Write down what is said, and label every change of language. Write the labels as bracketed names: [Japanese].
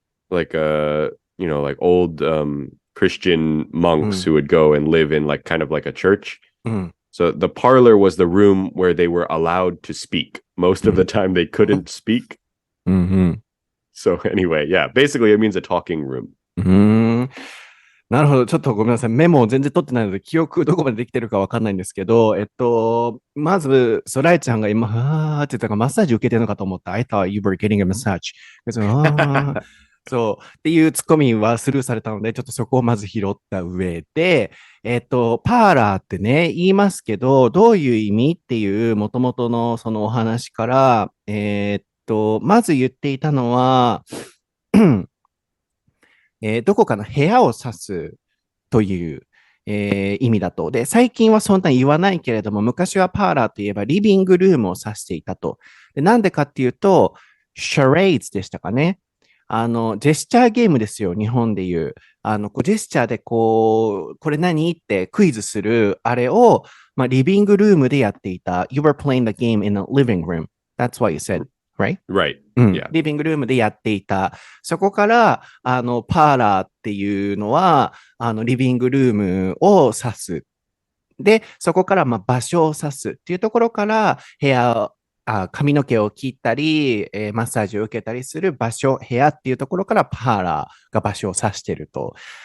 [English] like like old Christian う monks ん who would go and live in like kind of like a church. うん So the parlor was the room where they were allowed to speak. Most of the time they couldn't speak. うん So anyway, yeah, basically it means a talking room. [Japanese] うん。なるほど。ちょっとごめんなさい。メモを全然取ってないので、記憶どこまでできてるかわかんないんですけど、まず、ソライちゃんが今、あーって言ったから、マッサージ受けてるのかと思った。 [English] I thought you were getting a massage. [Japanese] あーそう。っていうツッコミはスルーされたので、ちょっとそこをまず拾った上で、パーラーってね、言いますけど、どういう意味っていう、もともとのそのお話から、まず言っていたのは、どこかの部屋を指すという、意味だと。で、最近はそんな言わないけれども、昔はパーラーといえばリビングルームを指していたと。で、なんでかっていうと、シャレイズでしたかね。ジェスチャーゲームですよ、日本でいう。こうジェスチャーでこう、これ何ってクイズする、あれを、まあ、リビングルームでやっていた。 [English] You were playing the game in a living room. That's what you said, right? Right. うん、 Yeah. [Japanese] リビングルームでやっていた。そこから、パーラーっていうのは、リビングルームを指す。で、そこから、まあ、場所を指すっていうところから、部屋、髪の毛を切ったり、マッサージを受けたりする場所、部屋っていうところからパーラーが場所を指してると。